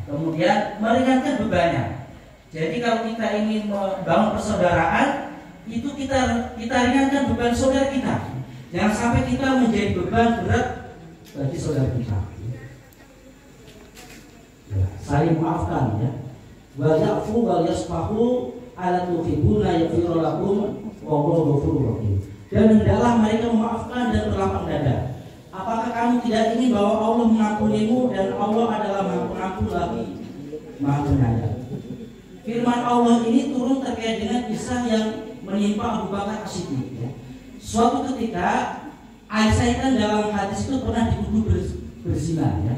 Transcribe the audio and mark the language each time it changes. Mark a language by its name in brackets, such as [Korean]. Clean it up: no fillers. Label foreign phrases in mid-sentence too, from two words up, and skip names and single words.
[Indonesian] Kemudian meringankan bebannya. Jadi kalau kita ingin membangun persaudaraan, itu kita ringankan beban saudara kita. Jangan sampai kita menjadi beban berat bagi saudara kita. Ya, saling maafkan ya. [Arabic] ويعفو ويصفح ألا تحبون يغفر لكم والله غفور رحيم. [Indonesian] Dan hendaklah mereka memaafkan dan berlapang dada. Apakah kamu tidak ingin bahwa Allah mengampunimu dan Allah adalah Maha Pengampun lagi Maha Penyayang? Firman Allah ini turun terkait dengan kisah yang menimpa Abu Bakar As-Siddiq ya. Suatu ketika Aisyah kan dalam hadis itu pernah dituduh berzina ya.